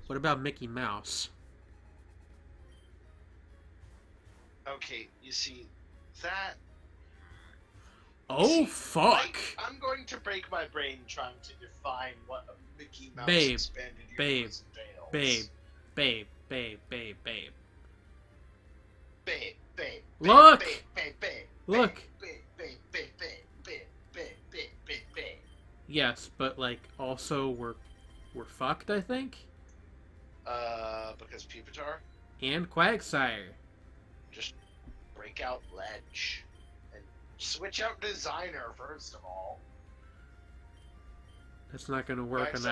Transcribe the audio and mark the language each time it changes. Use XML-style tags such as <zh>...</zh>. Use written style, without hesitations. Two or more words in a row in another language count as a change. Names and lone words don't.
<en>what about Mickey Mouse? Okay, you see, that. Oh fuck! I'm going to break my brain trying to define what a Mickey Mouse Babe, expanded babe, universe entails. Babe, babe, babe, babe. Babe, babe. Look! Babe, babe, babe. Look! Babe, babe, babe, babe, babe, babe, babe, babe, babe. Yes, but like also we're fucked, I think. Because Pupitar? And Quagsire. Just break out Ledge. And switch out Designer, first of all. That's not gonna work on</en>